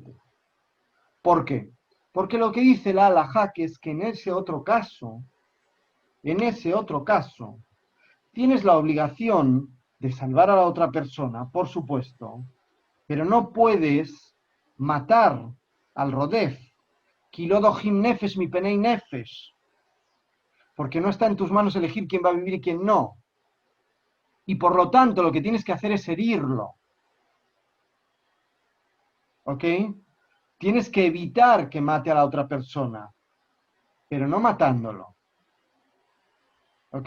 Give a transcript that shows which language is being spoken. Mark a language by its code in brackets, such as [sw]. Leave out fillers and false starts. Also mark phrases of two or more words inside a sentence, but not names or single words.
[es] ¿Por qué? Porque lo que dice la halajá es que en ese otro caso, tienes la obligación de salvar a la otra persona, por supuesto, pero no puedes matar al rodef, [he] שאין דוחים נפש מפני נפש, [es] porque no está en tus manos elegir quién va a vivir y quién no. Y por lo tanto, lo que tienes que hacer es herirlo. ¿Ok? Tienes que evitar que mate a la otra persona, pero no matándolo. ¿Ok?